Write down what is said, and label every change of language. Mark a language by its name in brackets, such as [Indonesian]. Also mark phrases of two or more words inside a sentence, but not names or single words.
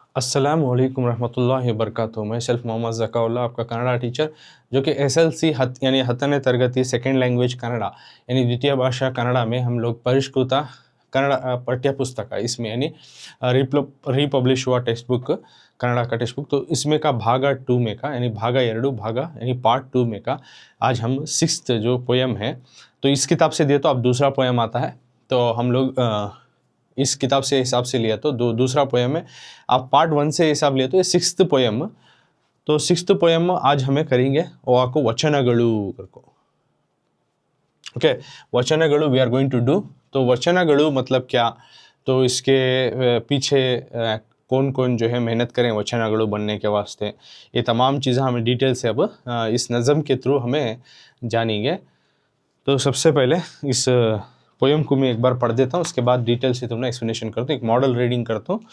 [Arabic] السلام عليكم رحمة الله وبركاته. [Hindi] मैं सेल्फ मोहम्मद ज़काउल्लाह, आपका कನ್ನಡ टीचर, जो कि एसएलसी यानी [Kannada] 10ನೇ ತರಗತಿ [English] second language [Hindi] ಕನ್ನಡ यानी द्वितीय भाषा कन्नड़ा में हम लोग परिष्कृत कन्नड़ पाठ्य पुस्तक इसमें यानी रिपब्लिश हुआ [English] text book, [Hindi] कन्नड़ा का [English] text book, [Hindi] तो इसमें का भागा 2 में का यानी भागा 2 भागा यानी पार्ट 2 में का आज हम 6th जो पोयम है, तो इस किताब से दिए तो अब दूसरा पोयम आता है, तो हम लोग इस किताब से हिसाब से लिया तो दूसरा पोयम है। आप पार्ट 1 से हिसाब लिया तो ये 6th पोयम, तो 6th पोयम आज हमें करेंगे वाको वचनगळु करको। [English] okay, वचनगळु we are going to do. [Hindi] तो वचनगळु मतलब क्या, तो इसके पीछे कौन कौन जो है मेहनत करें वचनगळु बनने के वास्ते, ये तमाम चीज़ें हमें डिटेल से अब इस नज़म के थ्रू हमें जानेंगे। तो सबसे पहले इस पोयम को मैं एक बार पढ़ देता हूँ, उसके बाद डिटेल से तुमने एक्सप्लेनेशन करता हूँ, एक [English] model reading [Hindi] करता हूँ।